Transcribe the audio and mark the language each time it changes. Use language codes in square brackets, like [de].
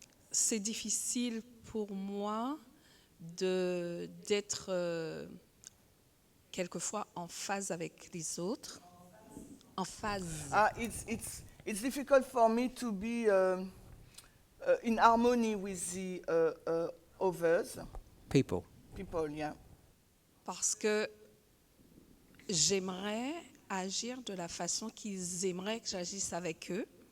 [fr] C'est difficile pour moi d'être quelquefois en phase avec les autres. En phase. [en] It's difficult for me to be in harmony with the others, People. people, yeah. [fr] Parce que j'aimerais agir de la façon qu'ils aimeraient que j'agisse avec eux.